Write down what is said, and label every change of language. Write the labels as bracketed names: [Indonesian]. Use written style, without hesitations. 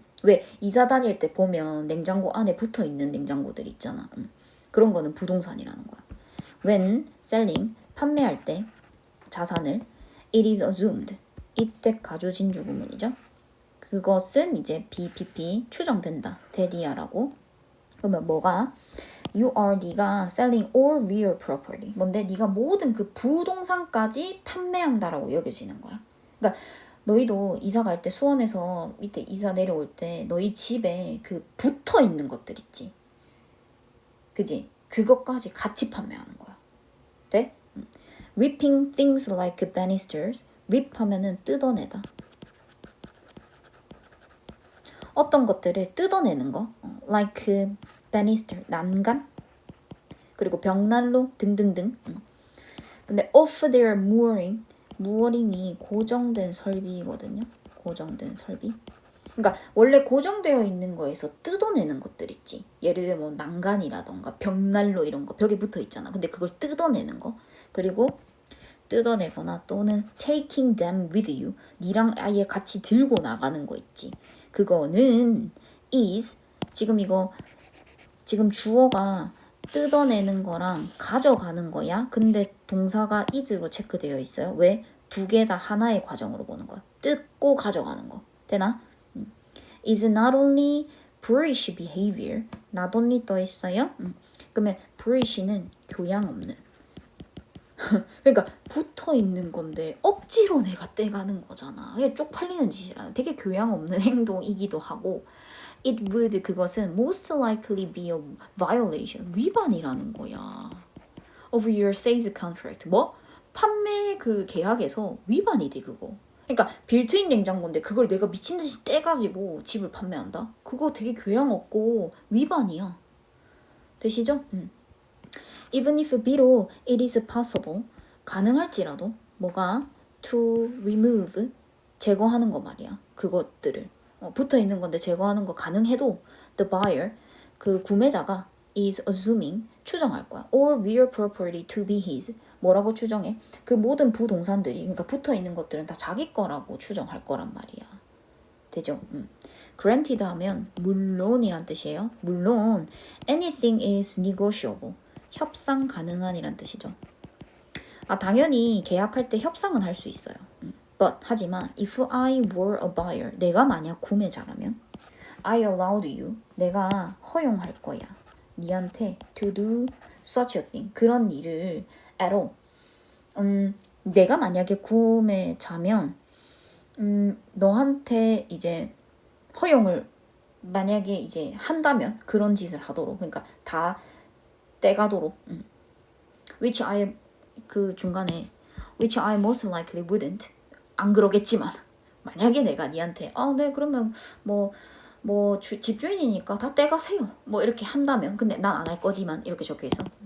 [Korean] 왜 이사 다닐 때 보면 냉장고 안에 붙어 있는 냉장고들 있잖아. 그런 거는 부동산이라는 거야. [English] When selling [Korean] 판매할 때 자산을 [English] it is assumed [Korean] 이때 가주진주 구문이죠. 그것은 이제 BPP 추정된다. 대디아라고. 그러면 뭐가 [English] You are [Korean] 네가 [English] selling all real property. [Korean] 뭔데? 네가 모든 그 부동산까지 판매한다라고 여겨지는 거야. 그러니까 너희도 이사 갈 때 수원에서 밑에 이사 내려올 때 너희 집에 그 붙어 있는 것들 있지. 그지? 그것까지 같이 판매하는 거야. 돼? [English] Ripping things like banisters. [Korean] rip 하면은 뜯어내다. 어떤 것들을 뜯어내는 거. [English] like banister, [Korean] 난간. 그리고 벽난로 등등등. 근데 [English] off their mooring. [Korean] 무어링이 고정된 설비거든요. 고정된 설비. 그러니까 원래 고정되어 있는 거에서 뜯어내는 것들 있지. 예를 들면 뭐 난간이라던가 벽난로 이런 거 벽에 붙어 있잖아. 근데 그걸 뜯어내는 거. 그리고 뜯어내거나 또는 [English] taking them with you. [Korean] 니랑 아예 같이 들고 나가는 거 있지. 그거는 is 지금 이거 지금 주어가 뜯어내는 거랑 가져가는 거야. 근데 동사가 is로 체크되어 있어요. 왜? 두 개 다 하나의 과정으로 보는 거야. 뜯고 가져가는 거. 되나? [English] is not only boorish behavior. not only [Korean] 떠 있어요. 그러면 boorish는 교양 없는. 그러니까 붙어 있는 건데 억지로 내가 떼가는 거잖아. 이게 쪽팔리는 짓이라. 되게 교양 없는 행동이기도 하고. [English] It would [Korean] 그것은 [English] most likely be a violation [Korean] 위반이라는 거야. [English] Of your sales contract [Korean] 뭐? 판매 그 계약에서 위반이 돼 그거. 그러니까 빌트인 냉장고인데 그걸 내가 미친 듯이 떼가지고 집을 판매한다? 그거 되게 교양 없고 위반이야. 되시죠? [English] Even if [Korean] 비록 [English] it is possible [Korean] 가능할지라도 뭐가 [English] to remove [Korean] 제거하는 거 말이야. 그것들을 붙어 있는 건데 제거하는 거 가능해도 [English] the buyer [Korean] 그 구매자가 [English] is assuming [Korean] 추정할 거야. [English] all real property to be his [Korean] 뭐라고 추정해? 그 모든 부동산들이 그러니까 붙어 있는 것들은 다 자기 거라고 추정할 거란 말이야. 되죠? granted 하면 물론이란 뜻이에요. 물론 [English] anything is negotiable [Korean] 협상 가능한이란 뜻이죠. 당연히 계약할 때 협상은 할 수 있어요. [English] But [Korean] 하지만 [English] if I were a buyer [Korean] 내가 만약 구매자라면 [English] I allowed you [Korean] 내가 허용할 거야. 니한테 [English] to do such a thing [Korean] 그런 일을 [English] at all. [Korean] 내가 만약에 구매자면 너한테 이제 허용을 만약에 이제 한다면 그런 짓을 하도록 그러니까 다 떼가도록 which I 그 중간에 [English] which I most likely wouldn't [Korean] 안 그러겠지만 만약에 내가 니한테 네 그러면 집주인이니까 다 떼가세요 뭐 이렇게 한다면 근데 난 안 할 거지만 이렇게 적혀있어.